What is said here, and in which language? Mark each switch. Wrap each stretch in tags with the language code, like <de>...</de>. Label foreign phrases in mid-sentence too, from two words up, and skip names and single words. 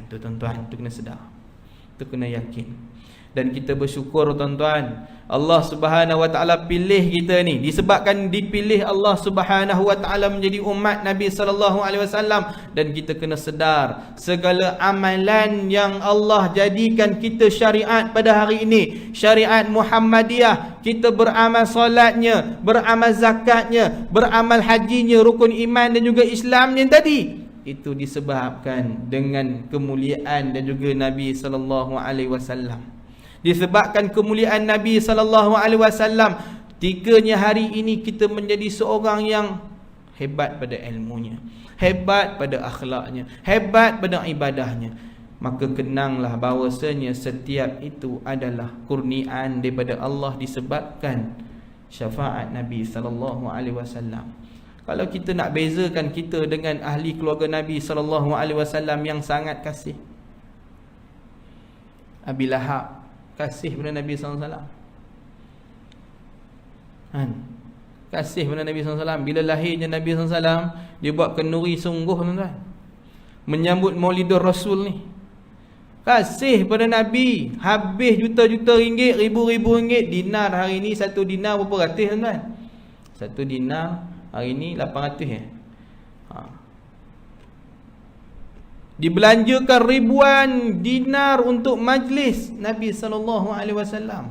<ms>Tu tuan-tuan, tu kena sedar, tu kena yakin. Dan kita bersyukur tuan-tuan, Allah</ms> <ar>سبحانه وتعالى</ar> <ms>pilih kita ni, disebabkan dipilih Allah</ms> <ar>سبحانه وتعالى</ar> <ms>menjadi umat Nabi</ms> <ar>صلى الله عليه وسلم.</ar> <ms>Dan kita kena sedar, segala amalan yang Allah jadikan kita syariat pada hari ini, syariat Muhammadiyah, kita beramal solatnya, beramal zakatnya, beramal hajinya, rukun iman dan juga Islamnya tadi, itu disebabkan dengan kemuliaan dan juga Nabi</ms> <ar>صلى الله عليه وسلم.</ar> <ms>Disebabkan kemuliaan Nabi</ms> <ar>صلى الله عليه وسلم,</ar> <ms>tiganya hari ini kita menjadi seorang yang hebat pada ilmunya, hebat pada akhlaknya, hebat pada ibadahnya. Maka kenanglah bahawasanya setiap itu adalah kurniaan daripada Allah disebabkan syafaat Nabi</ms> <ar>صلى الله عليه وسلم.</ar> <ms>Kalau kita nak bezakan kita dengan ahli keluarga Nabi</ms> <ar>صلى الله عليه وسلم</ar> <ms>yang sangat kasih, Abi Lahab kasih pada Nabi</ms> <ar>صلى الله عليه وسلم.</ar> <ms>Kasih pada Nabi</ms> <ar>صلى الله عليه وسلم.</ar> <ms>Bila lahirnya Nabi</ms> <ar>صلى الله عليه وسلم,</ar> <ms>dia buat kenduri sungguh tuan-tuan, menyambut Maulidur Rasul ni. Kasih pada Nabi, habis juta-juta ringgit, ribu-ribu ringgit. Dinar hari ni, satu dinar berapa ratus tuan-tuan? Satu dinar hari ni 800 Dibelanjakan ribuan dinar untuk majlis Nabi</ms> <ar>صلى الله عليه وسلم.</ar>